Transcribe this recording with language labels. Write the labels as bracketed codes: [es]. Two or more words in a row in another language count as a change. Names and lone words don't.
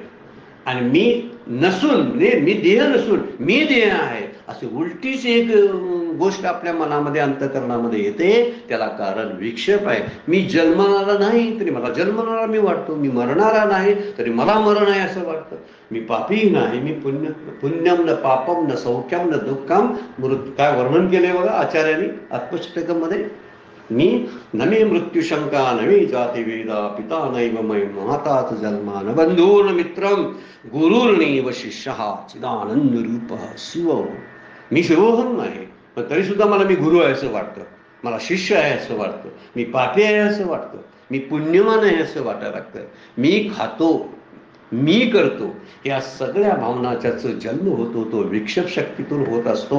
[mr] आणि मी नसून, मी देह नसून मी देह आहे असे उलटीच एक गोष्ट आपल्या मनामध्ये अंतःकरणामध्ये येते. त्याला कारण विक्षेप आहे. मी जन्मणारा नाही तरी मला जन्मणारा मी वाटतो, मी मरणारा नाही तरी मला मरण आहे असं वाटतं, मी पापी नाही, मी [sa] पुण्यम न पापम न सौख्यम न दुःखम [mr] काय वर्णन केले बघा आचार्यांनी आत्मष्टकमध्ये. [sa] मी नमे मृत्यू शंका नवे जाती वेदा पिता नैव मय माताच जन्मा न बंधू न मित्रम गुरुर्नैव शिष्य चिदानंद रूप शिव. [mr] मी शिवोहम आहे पण तरी सुद्धा मला मी गुरु आहे असं वाटतं, मला शिष्य आहे असं वाटतं, मी पापी आहे असं वाटतं, मी पुण्यवान आहे असं वाटायला लागतं, मी खातो, मी करतो. या सगळ्या भावनाच्याच जन्म होतो तो विक्षेप शक्तीतून होत असतो.